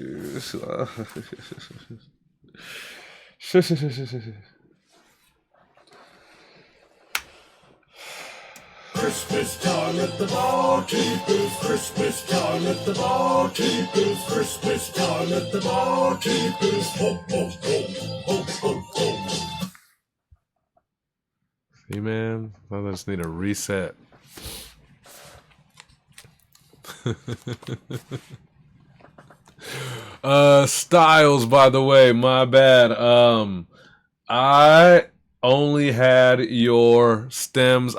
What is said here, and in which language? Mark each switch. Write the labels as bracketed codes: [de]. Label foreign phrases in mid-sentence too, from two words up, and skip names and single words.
[en] Christmas time at the barkeepers, Christmas time at the barkeepers, Christmas time at the barkeepers. Ho, ho, ho, ho, ho, ho. See, man, I just need a reset. Styles, by the way, my bad. I only had your stems.